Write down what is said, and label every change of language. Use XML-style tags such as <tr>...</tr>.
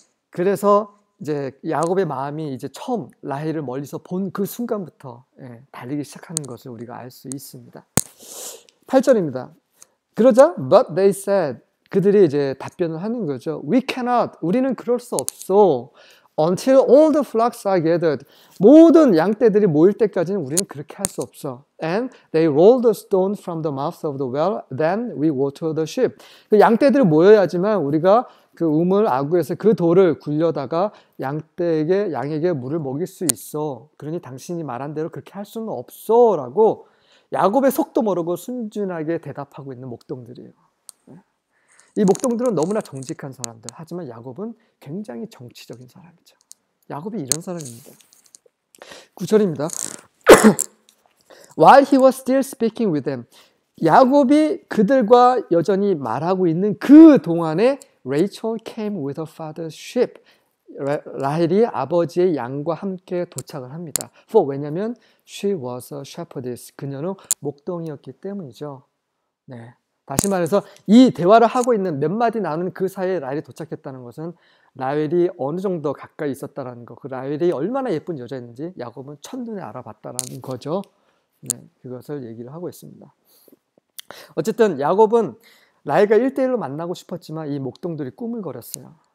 <ko>그래서 이제 야곱의 마음이 이제 처음 라헬을 멀리서 본 그 순간부터 달리기 시작하는 것을 우리가 알 수 있습니다. 8절입니다. 그러자</ko> <en>but they said,</en> <ko>그들이 이제 답변을 하는 거죠.</ko> <en>We cannot,</en> <ko>우리는 그럴 수 없어.</ko> <en>Until all the flocks are gathered,</en> <ko>모든 양떼들이 모일 때까지는 우리는 그렇게 할 수 없어.</ko> <en>And they rolled the stone from the mouth of the well, then we water the sheep.</en> <ko>그 양떼들이 모여야지만 우리가 그 우물 아구에서 그 돌을 굴려다가 양에게 물을 먹일 수 있어. 그러니 당신이 말한 대로 그렇게 할 수는 없어 라고 야곱의 속도 모르고 순진하게 대답하고 있는 목동들이에요. 이 목동들은 너무나 정직한 사람들, 하지만 야곱은 굉장히 정치적인 사람이죠. 야곱이 이런 사람입니다. 9절입니다.</ko> <en>While he was still speaking with them,</en> <ko>야곱이 그들과 여전히 말하고 있는 그 동안에</ko> <en>Rachel came with her father's sheep.</en> <ko>라헬이 아버지의 양과 함께 도착을 합니다. 왜냐하면</ko> <en>she was a shepherdess.</en> <ko>그녀는 목동이었기 때문이죠. 네. 다시 말해서 이 대화를 하고 있는 몇 마디 나누는 그 사이에 라헬이 도착했다는 것은 라헬이 어느 정도 가까이 있었다는 거, 그 라헬이 얼마나 예쁜 여자였는지 야곱은 첫눈에 알아봤다는 거죠. 네, 그것을 얘기를 하고 있습니다. 어쨌든 야곱은 라헬과 1대1로 만나고 싶었지만 이 목동들이 꿈을 거렸어요.</ko>